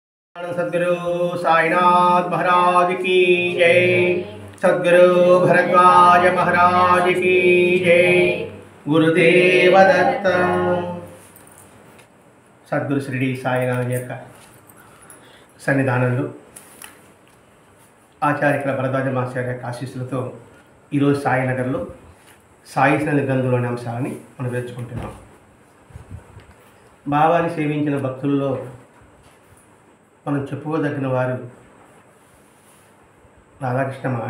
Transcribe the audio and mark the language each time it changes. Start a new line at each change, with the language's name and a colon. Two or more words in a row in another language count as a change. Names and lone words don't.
Hindi: सद्गुरु साईनाथ महाराज की जय। सद्गुरु भरद्वाज महाराज की जय। गुरुदेव दत्त।
Telugu: सद्गुरु श्री साईनाथ యొక్క సన్నిధానంలో ఆచార్య భరద్వాజ మాస్టర్ యొక్క ఆశీస్సులతో ఈరోజు సాయినగర్లో సాయి సన్నిధి గ్రంథంలోని అంశాలని మనం నేర్చుకుంటున్నాం. బాబాని సేవించిన భక్తుల్లో మనం చెప్పుకోదగిన వారు రాధాకృష్ణ మాయ.